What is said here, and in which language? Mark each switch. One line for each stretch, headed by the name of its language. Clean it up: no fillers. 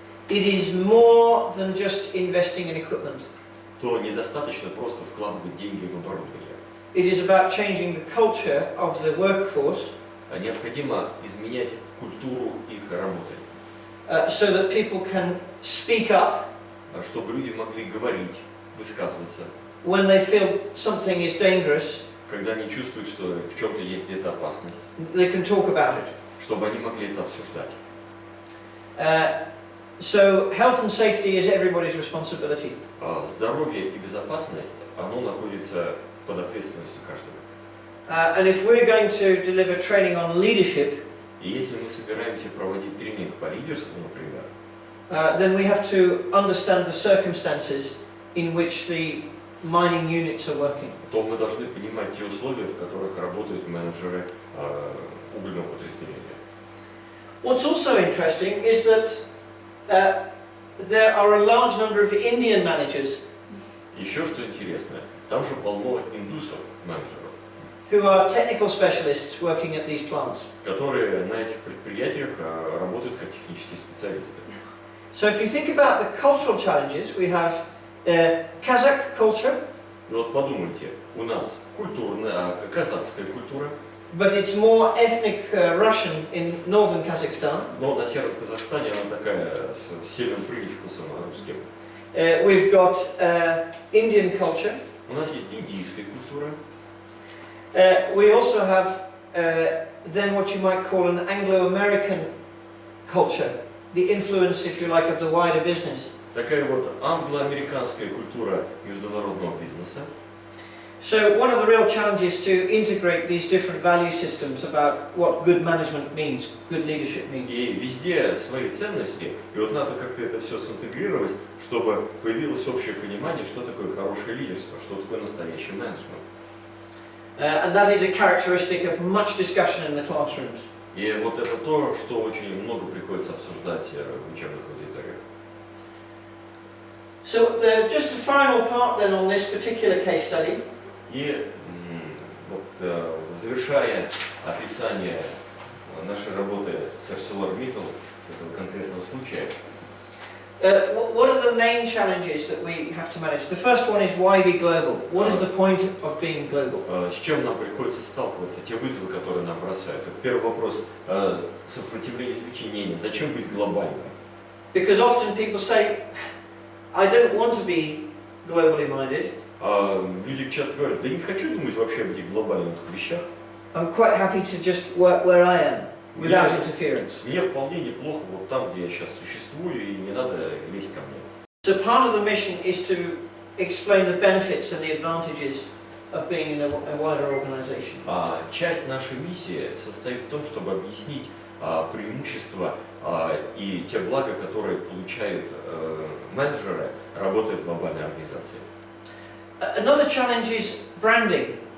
English: it is more than just investing in equipment.
Russian: то недостаточно просто вкладывать деньги в оборудование.
English: It is about changing the culture of the workforce
Russian: Необходимо изменять культуру их работы,
English: so that people can speak up
Russian: чтобы люди могли говорить, высказываться,
English: when they feel something is dangerous.
Russian: когда они чувствуют, что в чем-то есть где-то опасность,
English: They can talk about it.
Russian: чтобы они могли это обсуждать.
English: So health and safety is everybody's responsibility.
Russian: Здоровье и безопасность, оно находится под ответственностью каждого.
English: And if we're going to deliver training on leadership,
Russian: И если мы собираемся проводить тренинг по лидерству, например,
English: then we have to understand the circumstances in which the mining units are working.
Russian: то мы должны понимать те условия, в которых работают менеджеры угольного подразделения.
English: What's also interesting is that there are a large number of Indian managers
Russian: Еще что интересно, там же полно индусов, менеджеров,
English: who are technical specialists working at these plants.
Russian: которые на этих предприятиях работают как технические специалисты.
English: So if you think about the cultural challenges, we have Kazakh culture,
Russian: И вот подумайте, у нас казахская культура,
English: but it's more ethnic Russian in northern Kazakhstan.
Russian: но на северном Казахстане она такая с северным привкусом русским.
English: We've got Indian culture.
Russian: У нас есть индийская культура.
English: We also have then what you might call an Anglo-American culture, the influence, if you like, of the wider business.
Russian: Такая вот англо-американская культура международного бизнеса.
English: So one of the real challenges to integrate these different value systems about what good management means, good leadership means.
Russian: И везде свои ценности, и вот надо как-то это все синтегрировать, чтобы появилось общее понимание, что такое хорошее лидерство, что такое настоящий менеджмент.
English: And that is a characteristic of much discussion in the classrooms.
Russian: И вот это то, что очень много приходится обсуждать в учебных аудиториях.
English: So just the final part then on this particular case study.
Russian: И вот, завершая описание нашей работы с ArcelorMittal, этого конкретного случая,
English: What are the main challenges that we have to manage? The first one is why be global? What is the point of being global?
Russian: с чем нам приходится сталкиваться, те вызовы, которые нам бросают. Это первый вопрос, сопротивление изменения. Зачем быть глобальным?
English: Because often people say, I don't want to be globally minded.
Russian: Люди часто говорят, да не хочу думать вообще об этих глобальных вещах.
English: I'm quite happy to just work where I am, without interference.
Russian: Мне вполне неплохо вот там, где я сейчас существую, и не надо лезть ко мне.
English: So part of the mission is to explain the benefits and the advantages of being in a wider organization.
Russian: Часть нашей миссии состоит в том, чтобы объяснить преимущества и те блага, которые получают менеджеры, работая в глобальной организации.
English: Another challenge is branding.